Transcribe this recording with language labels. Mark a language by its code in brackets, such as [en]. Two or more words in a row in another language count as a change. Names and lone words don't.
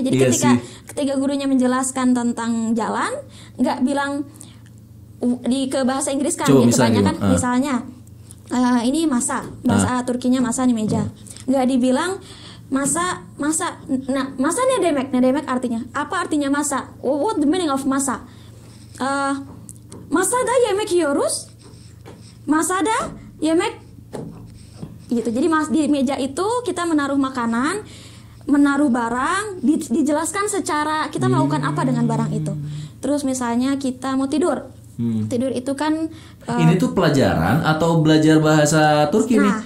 [id] Jadi ketika gurunya menjelaskan tentang jalan, nggak bilang ke bahasa Inggris kan ya, kebanyakan misalnya ini masa, bahasa Turkinya masa nih meja. Nggak dibilang masa. Nah, masa nih demek artinya. Apa artinya masa? [en] What the meaning of masa? [tr] Masada yemek yiyoruz. Masada yemek gitu. [id] Jadi di meja itu kita menaruh makanan, menaruh barang, dijelaskan secara kita melakukan apa dengan barang itu. Terus misalnya kita mau tidur. Tidur itu kan ini tuh pelajaran atau belajar bahasa Turki nih?